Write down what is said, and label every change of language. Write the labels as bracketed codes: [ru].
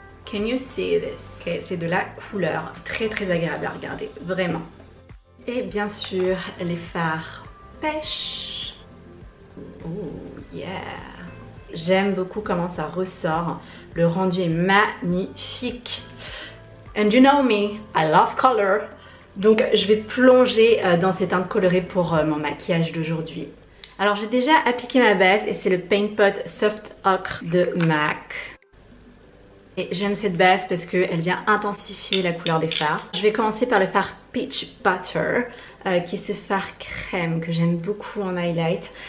[en] Can you see this? [fr] Okay, c'est de la couleur très agréable à regarder, vraiment. Et bien sûr, les fards pêche. [en] Oh yeah! [fr] J'aime beaucoup comment ça ressort. Le rendu est magnifique. [en] And you know me, I love color. [fr] Donc je vais plonger dans ces teintes colorées pour mon maquillage d'aujourd'hui. Alors j'ai déjà appliqué ma base et c'est le Paint Pot Soft Ocre de MAC. Et j'aime cette base parce qu'elle vient intensifier la couleur des fards. Je vais commencer par le fard Peach Butter, qui est ce fard crème que j'aime beaucoup en highlight.